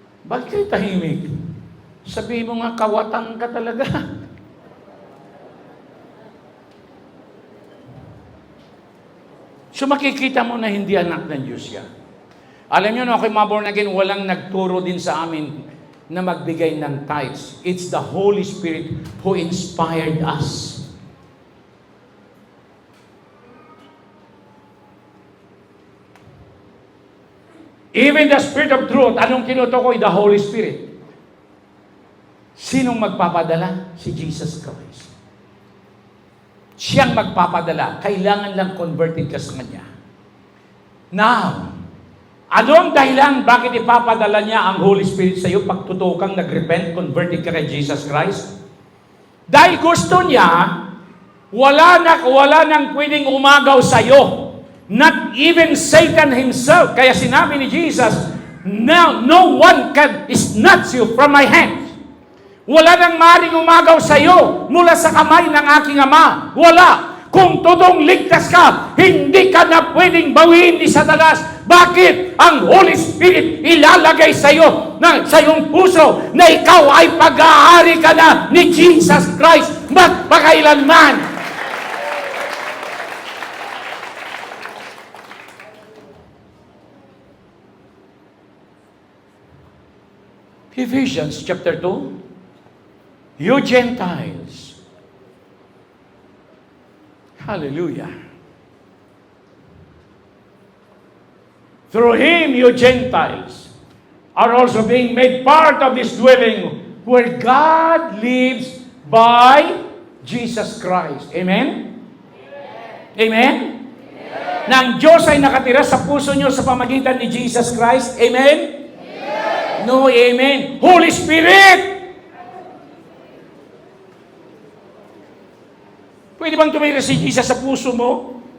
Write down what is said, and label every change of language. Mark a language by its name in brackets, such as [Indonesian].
[Filipino] Bakit kayo tahimik? Sabihin mo nga, kawatan ka talaga. So makikita mo na hindi anak ng Diyos yan. Alam niyo, no, ako'y mga born again, walang nagturo din sa amin na magbigay ng tithes. [English] It's the Holy Spirit who inspired us. Even the Spirit of truth, [Filipino] anong tinutukoy? [English] The Holy Spirit. [Filipino] Sinong magpapadala? Si Jesus Christ. Siyang magpapadala. Kailangan lang converted ka sa Kanya. Now, anong dahilan bakit ipapadala niya ang Holy Spirit sa iyo pag totoo kang nagrepent, converted ka kay Jesus Christ? Dahil gusto niya, wala nang pwedeng umagaw sa iyo. [English] Not even Satan himself. [Filipino] Kaya sinabi ni Jesus, [English] no one can snatch you from my hand. [Filipino] Wala nang maring umagaw sa iyo mula sa kamay ng aking Ama. Wala. Kung totoong ligtas ka, hindi ka na pwedeng bawiin ni Satanas Bakit ang Holy Spirit ilalagay sa iyo, sa iyong puso, na ikaw ay pag-aari ka na ni Jesus Christ magpakailanman? [English] Ephesians chapter 2, you Gentiles. Hallelujah. Through Him, you Gentiles are also being made part of this dwelling where God lives by Jesus Christ. Amen? Amen? Amen? [Filipino] Na ang Diyos ay nakatira sa puso nyo sa pamagitan ni Jesus Christ. [English] Amen? No, amen. Holy Spirit! [Filipino] Pwede bang tumira si Jesus sa puso mo?